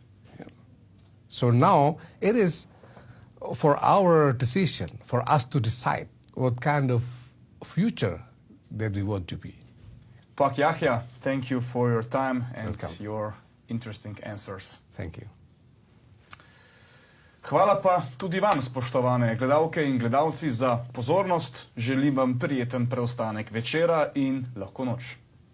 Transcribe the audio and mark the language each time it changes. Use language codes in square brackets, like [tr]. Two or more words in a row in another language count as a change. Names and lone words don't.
[en] So now it is for our decision, for us to decide what kind of future that we want to be. Kh.Yahya, thank you for your time and Welcome. your interesting answers. Thank you. [sl] Hvala pa tudi vam, spoštovane gledalke in gledalci, za pozornost. Želim vam prijeten preostanek večera in lahko noč.